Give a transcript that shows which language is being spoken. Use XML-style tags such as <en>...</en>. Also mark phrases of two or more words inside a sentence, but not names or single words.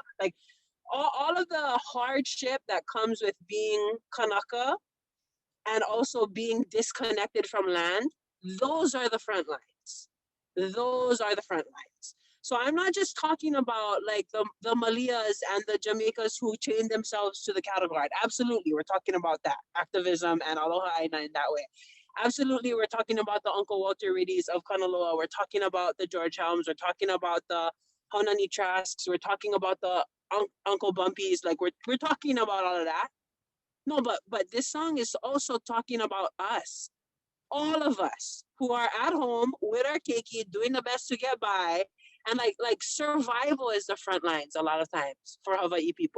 <en>Like all of the hardship that comes with being Kanaka and also being disconnected from land, those are the front lines. Those are the front lines. So I'm not just talking about like the Malias and the Jamaicas who chained themselves to the cattle guard. Absolutely, we're talking about that activism and</en> <haw>aloha ʻāina</haw> <en>in that way. Absolutely, we're talking about the Uncle Walter Riddies of Kanaloa. We're talking about the George Helms. We're talking about the Haunani Trasks. We're talking about the Uncle Bumpies. Like we're talking about all of that. No, but this song is also talking about us, all of us who are at home with our keiki, doing the best to get by, and like survival is the front lines a lot of times for Hawaii people.</en>